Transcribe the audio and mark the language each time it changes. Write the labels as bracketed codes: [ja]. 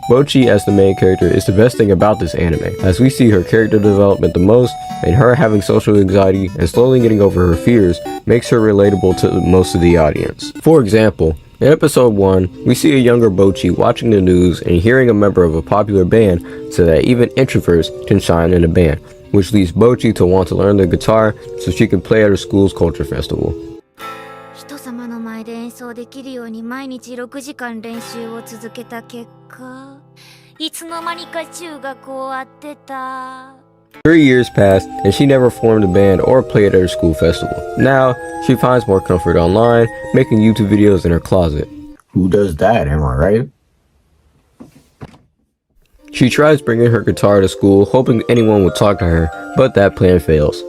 [en] Bocchi as the main character is the best thing about this anime, as we see her character development the most, and her having social anxiety and slowly getting over her fears makes her relatable to most of the audience. For example, in episode 1, we see a younger Bocchi watching the news and hearing a member of a popular band say that even introverts can shine in a band, which leads Bocchi to want to learn the guitar so she can play at her school's culture festival. [ja] 人様の前で演奏できるように毎日6時間練習を続けた結果、いつの間にか中学終わってた。 [en] 3 years passed, and she never formed a band or played at her school festival. Now, she finds more comfort online, making YouTube videos in her closet. Who does that, am I right? She tries bringing her guitar to school, hoping anyone will talk to her, but that plan fails.